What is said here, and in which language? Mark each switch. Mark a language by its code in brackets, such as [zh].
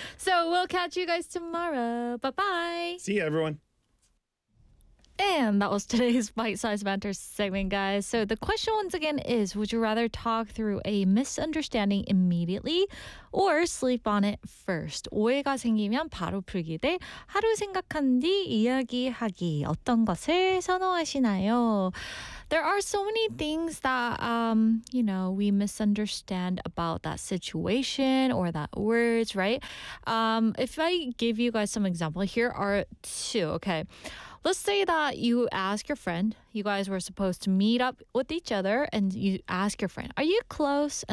[en] So we'll catch you guys tomorrow. Bye-bye. See you, everyone. And that was today's bite-sized banter segment, guys. So the question once again is, would you rather talk through a misunderstanding immediately or sleep on it first? [ko] 오해가 생기면 바로 풀기 대 하루 생각한 뒤 이야기하기. 어떤 것을 선호하시나요? [en] There are so many things that, you know, we misunderstand about that situation or that words, right? If I give you guys some example, here are two, okay? Let's say that you ask your friend, you guys were supposed to meet up with each other, and you ask your friend, are you close?